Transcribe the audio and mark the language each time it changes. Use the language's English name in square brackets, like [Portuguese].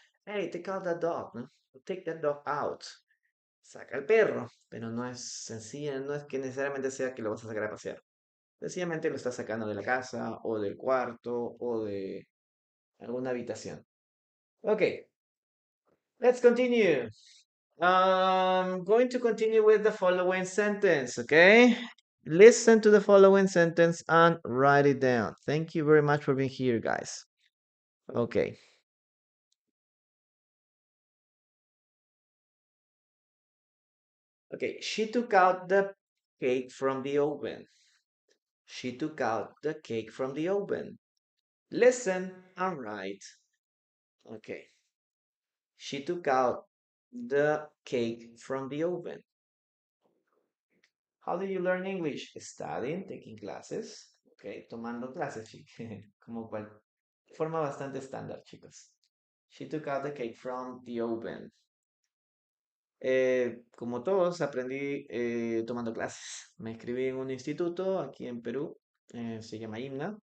[Spanish] Hey, take out that dog, ¿no? Take that dog out. Saca al perro, pero no es sencilla, no es que necesariamente sea que lo vas a sacar a pasear. Sencillamente lo estás sacando de la casa o del cuarto o de alguna habitación. [English] Okay, let's continue. I'm going to continue with the following sentence, okay? Listen to the following sentence and write it down. Thank you very much for being here, guys. Okay. Okay, she took out the cake from the oven. She took out the cake from the oven. Listen and write. Okay. She took out the cake from the oven. How do you learn English? Studying, taking classes. [Spanish] Okay, tomando clases, como cual, forma bastante estándar, chicos. [English] She took out the cake from the oven. [Spanish] Como todos, aprendí tomando clases. Me inscribí en un instituto aquí en Perú, se llama IMNA.